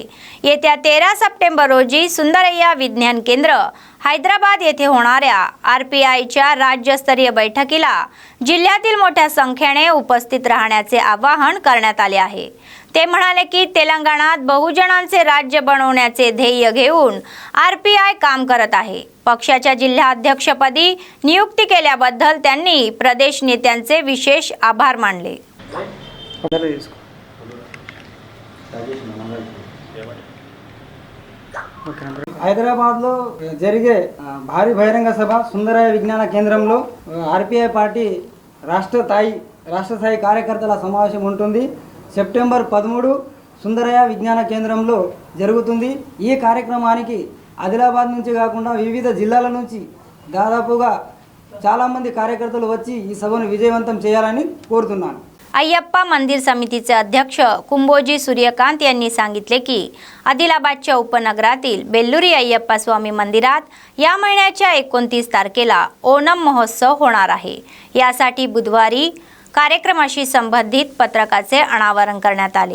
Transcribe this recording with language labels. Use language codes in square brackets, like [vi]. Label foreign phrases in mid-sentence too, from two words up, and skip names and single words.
[mr] येत्या 13 सप्टेंबर रोजी सुंदरय्या विज्ञान केंद्र हैदराबाद येथे होणाऱ्या आरपीआयच्या राज्यस्तरीय बैठकीला जिल्ह्यातील मोठ्या संख्येने उपस्थित राहण्याचे आवाहन करण्यात आले आहे। ते म्हणाले की तेलंगणात बहुजनांचे राज्य बनवण्याचे ध्येय घेऊन आरपीआय काम करत आहे। पक्षाच्या जिल्हाध्यक्षपदी नियुक्ती केल्याबद्दल त्यांनी प्रदेश नेत्यांचे विशेष आभार मानले। [te] హైదరాబాద్లో జరిగే భారీ బహిరంగ సభ సుందరయ్య విజ్ఞాన కేంద్రంలో ఆర్పీఐ పార్టీ రాష్ట్ర స్థాయి కార్యకర్తల సమావేశం ఉంటుంది। సెప్టెంబర్ 13 సుందరయ్య విజ్ఞాన కేంద్రంలో జరుగుతుంది। ఈ కార్యక్రమానికి ఆదిలాబాద్ నుంచి కాకుండా వివిధ జిల్లాల నుంచి దాదాపుగా చాలా మంది కార్యకర్తలు వచ్చి ఈ సభను విజయవంతం చేయాలని కోరుతున్నాను। [mr] अय्यप्पा मंदिर समितीचे अध्यक्ष कुंभोजी सूर्यकांत यांनी सांगितले की आदिलाबादच्या उपनगरातील बेल्लुरी अय्यप्पा स्वामी मंदिरात या महिन्याच्या 29 तारखेला ओणम महोत्सव होणार आहे। यासाठी बुधवारी कार्यक्रमाशी संबंधित पत्रकाचे अनावरण करण्यात आले।